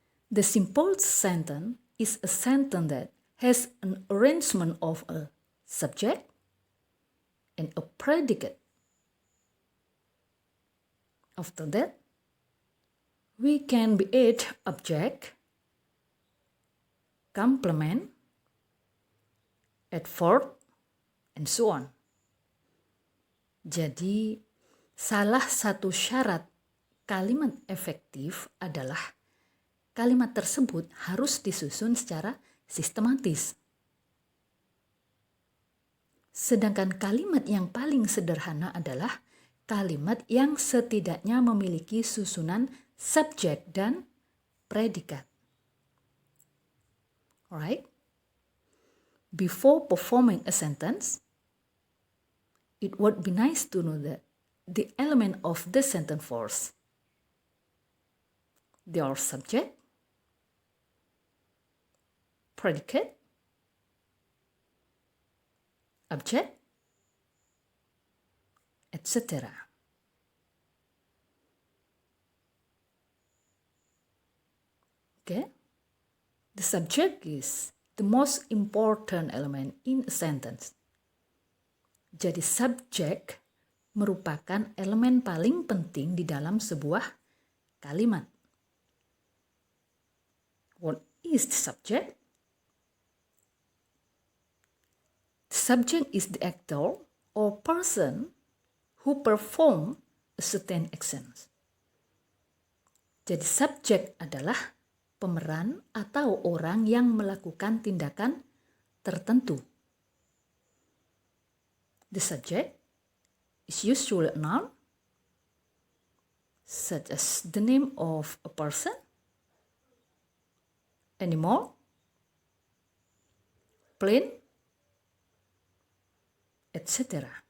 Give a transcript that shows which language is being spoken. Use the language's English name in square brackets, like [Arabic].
[English] The simple sentence is a sentence that has an arrangement of a subject and a predicate. After that, we can add object, complement, adverb, and so on. [Indonesian] Jadi, salah satu syarat kalimat efektif adalah kalimat tersebut harus disusun secara sistematis. Sedangkan kalimat yang paling sederhana adalah kalimat yang setidaknya memiliki susunan subjek dan predikat. [English] Alright? Before performing a sentence, it would be nice to know that the element of the sentence first. They are subject, predicate, object, etc. Okay? The subject is the most important element in a sentence. [Indonesian] Jadi subjek merupakan elemen paling penting di dalam sebuah kalimat. [English] What is the subject? The subject is the actor or person who perform a certain action. [Indonesian] Jadi subjek adalah pemeran atau orang yang melakukan tindakan tertentu. [English] The subject is usually a noun, such as the name of a person, animal, plane, etc.